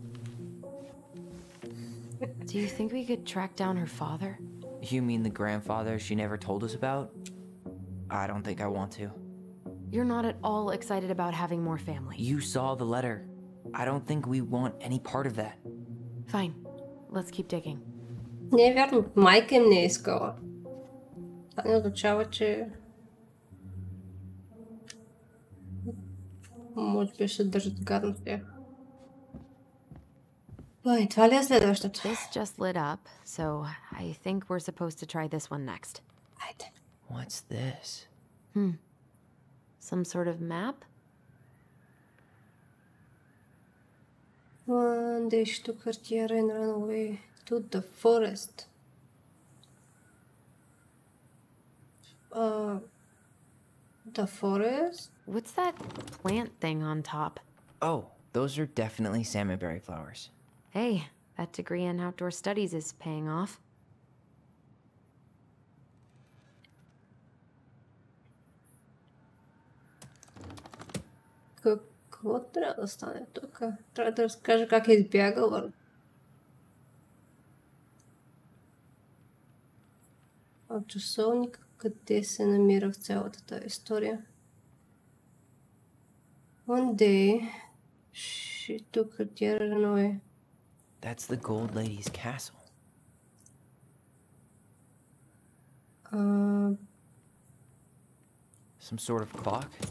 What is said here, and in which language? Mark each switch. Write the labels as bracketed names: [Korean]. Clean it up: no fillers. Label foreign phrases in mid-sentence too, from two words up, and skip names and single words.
[English] Do you think we could track down her father? You mean the grandfather she never told us about? I don't think I want to. You're not at all excited about having more family. You saw the letter. I don't think we want any part of that. Fine. Let's keep digging. [Bulgarian] Не е вярно, майка им не е искала. Това не означава, че може би ще държат гадно с тях. Ой, това ли е следващото? [English] This just lit up, so I think we're supposed to try this one next. [Bulgarian] Айде. [English] What's this? Some sort of map? One day she took her tiara and ran away to the forest. The forest? What's that plant thing on top? Oh, those are definitely salmonberry flowers. Hey, that degree in outdoor studies is paying off. [Bulgarian] Какво трябва да стане тук? Трябва да разкажа как е избягала. А часовник къде се намира в цялата тази история? [English] One day, she took her tiara and ran away. That's the gold lady's castle. Some sort of clock?